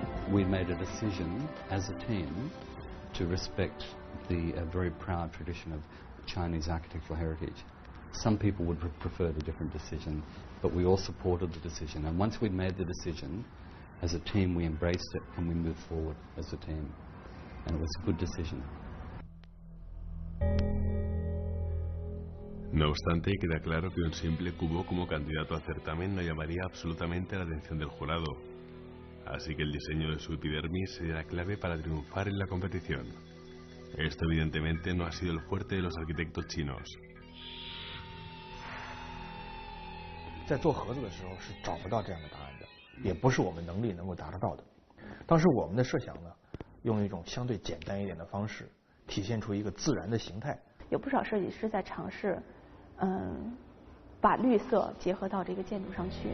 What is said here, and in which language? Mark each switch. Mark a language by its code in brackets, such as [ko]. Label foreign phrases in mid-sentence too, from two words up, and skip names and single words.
[en] we made a decision as a team to respect the very proud tradition of Chinese architectural heritage. Some people would prefer a different decision, but we all supported the decision. And once we'd made the decision, as a team we embraced it and we moved forward as a team. And it was a good decision. [es] No obstante, queda claro que un simple cubo como candidato al certamen no llamaría absolutamente la atención del jurado. Así que el diseño de su epidermis sería la clave para triunfar en la competición. Esto evidentemente no ha sido el fuerte de los arquitectos chinos. [zh] 在做盒子的时候是找不到这样的答案的，也不是我们能力能够达得到的。当时我们的设想呢，用一种相对简单一点的方式，体现出一个自然的形态。有不少设计师在尝试，把绿色结合到这个建筑上去。